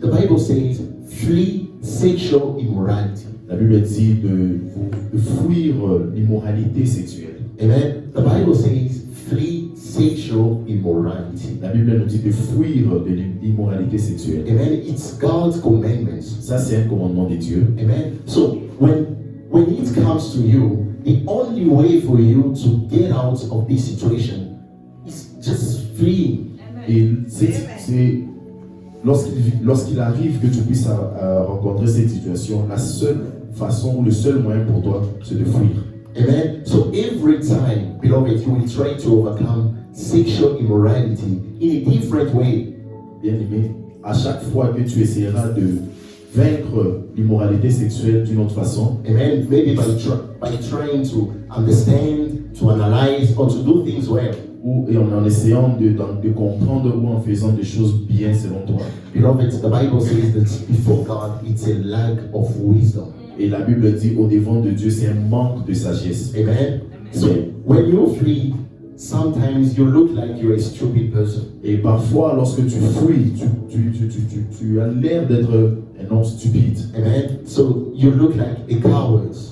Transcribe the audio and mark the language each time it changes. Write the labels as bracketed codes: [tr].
[en] The Bible says, flee sexual immorality. [fr] La Bible dit de fuir l'immoralité sexuelle. Amen. [en] The Bible says, flee sexual immorality. [fr] La Bible nous dit de fuir de l'immoralité sexuelle. [en] Amen. It's God's commandments. [fr] Ça, c'est un commandement de Dieu. Amen. [en] So when it comes to you, the only way for you to get out of this situation is just flee. [fr] Et c'est lorsqu'il arrive que tu puisses rencontrer cette situation, la seule façon, le seul moyen pour toi, c'est de fuir. Amen. [en] So every time, beloved, you will try to overcome sexual immorality in a different way. [fr] Bien aimé, à chaque fois que tu essaieras de vaincre l'immoralité sexuelle d'une autre façon, Amen. [en] Maybe by trying to understand, to analyze, or to do things well. [fr] et en essayant de comprendre ou en faisant des choses bien selon toi. [en] Beloved, the Bible says that before God, it's a lack of wisdom. [fr] Et la Bible dit au devant de Dieu, c'est un manque de sagesse. Amen. [en] So when you flee, sometimes you look like you're a stupid person. [fr] Et parfois, lorsque tu fuis, tu as l'air d'être un homme stupide. Amen. [en] So you look like a coward.